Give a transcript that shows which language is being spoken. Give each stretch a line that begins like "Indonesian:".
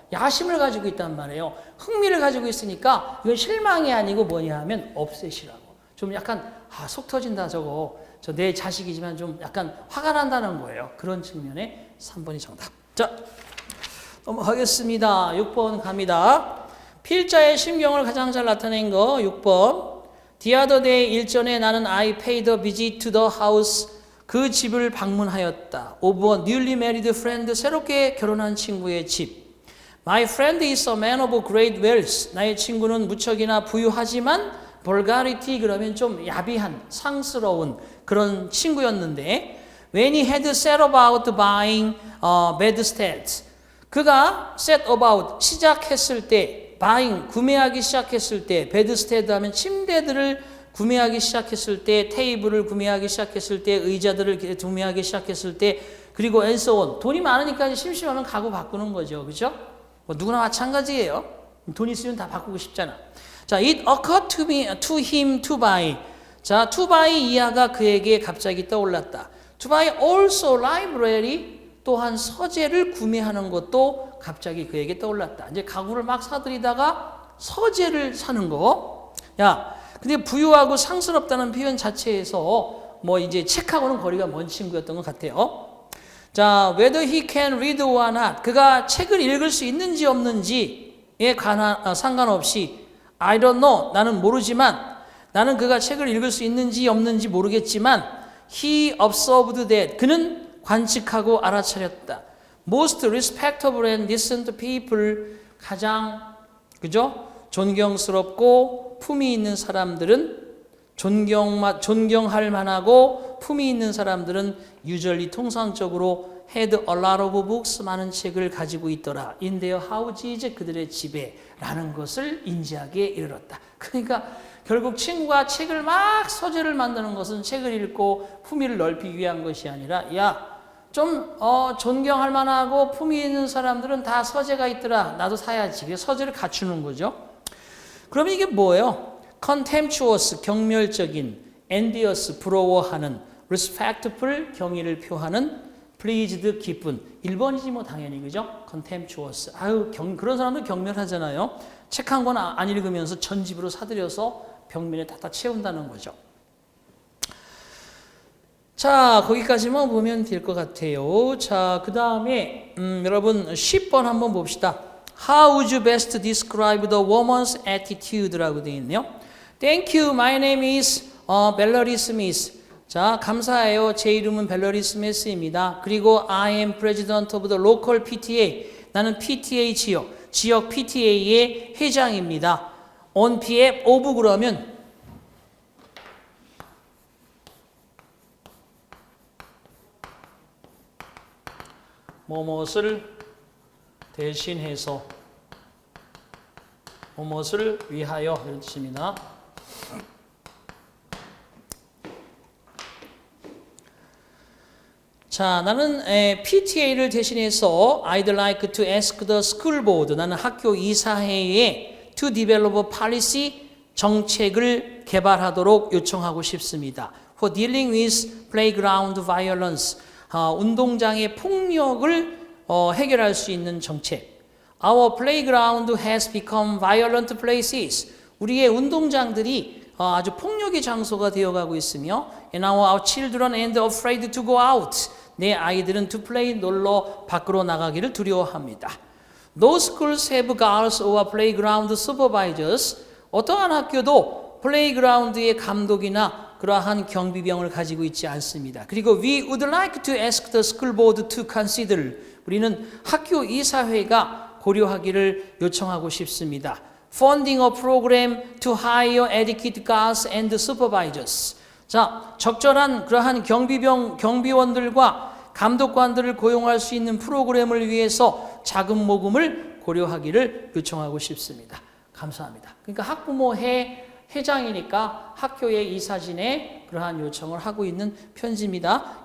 Korean: 야심을 가지고 있단 말이에요. 흥미를 가지고 있으니까 이건 실망이 아니고 뭐냐 하면 업셋이라고. 좀 약간 속 터진다 저거. 저 내 자식이지만 좀 약간 화가 난다는 거예요. 그런 측면에 3번이 정답. 자, 넘어가겠습니다. 6번 갑니다. 필자의 심경을 가장 잘 나타낸 거 6번.
English: The other day
Korean: 일전에 나는
English: I paid a visit to the house.
Korean: 그 집을 방문하였다. 5번
English: newly married friend.
Korean: 새롭게 결혼한 친구의 집.
English: My friend is a man of great wealth.
Korean: 나의 친구는 무척이나 부유하지만 vulgarity 그러면 좀 야비한 상스러운 그런 친구였는데
English: when he had set about buying bedsteads.
Korean: 그가 set about 시작했을 때 buying 구매하기 시작했을 때 bedstead 하면 침대들을 구매하기 시작했을 때 테이블을 구매하기 시작했을 때 의자들을 구매하기 시작했을 때 그리고
English: and so on.
Korean: 돈이 많으니까 심심하면 가구 바꾸는 거죠. 그렇죠? 뭐 누구나 마찬가지예요. 돈 있으면 다 바꾸고 싶잖아.
English: 자, it occurred to him to buy.
Korean: 자, to buy 이하가 그에게 갑자기 떠올랐다.
English: to buy also library.
Korean: 또한 서재를 구매하는 것도 갑자기 그에게 떠올랐다. 이제 가구를 막 사들이다가 서재를 사는 거. 야, 근데 부유하고 상스럽다는 표현 자체에서 뭐 이제 책하고는 거리가 먼 친구였던 것 같아요.
English: 자, whether he can read or not.
Korean: 그가 책을 읽을 수 있는지 없는지에 관한 상관없이
English: I don't know.
Korean: 나는 모르지만 나는 그가 책을 읽을 수 있는지 없는지 모르겠지만
English: he observed that.
Korean: 그는 관측하고 알아차렸다.
English: Most respectable and decent people.
Korean: 가장 그죠? 존경스럽고 품위 있는 사람들은 존경할 만하고 품위 있는 사람들은 usually 통상적으로
English: had a lot of books,
Korean: 많은 책을 가지고 있더라.
English: in their houses,
Korean: 그들의 집에 라는 것을 인지하게 이르렀다. 그러니까 결국 친구가 책을 막 서재를 만드는 것은 책을 읽고 품위를 넓히기 위한 것이 아니라 좀 존경할 만하고 품위 있는 사람들은 다 서재가 있더라. 나도 사야지. 그래서 서재를 갖추는 거죠. 그럼 이게 뭐예요? contemptuous, 경멸적인, envious, 부러워하는, respectful, 경의를 표하는, pleased, 기쁜. 1번이지 뭐 당연히, 그죠? contemptuous. 그런 사람들 경멸하잖아요. 책 한 권 안 읽으면서 전집으로 사들여서 벽면에 다 채운다는 거죠. 자, 거기까지만 보면 될 것 같아요. 자, 그 다음에 여러분 10번 한번 봅시다.
English: How would you best describe the woman's attitude라고
Korean: 되어 있네요.
English: Thank you. My name is Valerie Smith.
Korean: 자, 감사해요. 제 이름은 벨러리 스미스입니다.
English: 그리고 I am president of the local PTA.
Korean: 나는 PTA 지역 PTA의 회장입니다. on behalf of 그러면 뭐뭇을 대신해서 뭐뭇을 위하여 이런 뜻입니다. 자, 나는 PTA를 대신해서
English: I'd like to ask the school board.
Korean: 나는 학교 이사회에
English: to develop a policy,
Korean: 정책을 개발하도록 요청하고 싶습니다.
English: For dealing with playground violence.
Korean: 운동장의 폭력을 해결할 수 있는 정책.
English: Our playground has become violent places.
Korean: 우리의 운동장들이 아주 폭력의 장소가 되어가고 있으며
English: And now our children are afraid to go out.
Korean: 내 아이들은
English: to play,
Korean: 놀러 밖으로 나가기를 두려워합니다.
English: Those schools have guards or playground supervisors.
Korean: 어떠한 학교도 플레이그라운드의 감독이나 그러한 경비병을 가지고 있지 않습니다.
English: 그리고 we would like to ask the school board to consider.
Korean: 우리는 학교 이사회가 고려하기를 요청하고 싶습니다.
English: Funding a program to hire adequate guards and supervisors.
Korean: 자, 적절한 그러한 경비원들과 감독관들을 고용할 수 있는 프로그램을 위해서 자금 모금을 고려하기를 요청하고 싶습니다. 감사합니다. 그러니까 학부모 회장이니까 학교의 이사진에 그러한 요청을 하고 있는 편지입니다.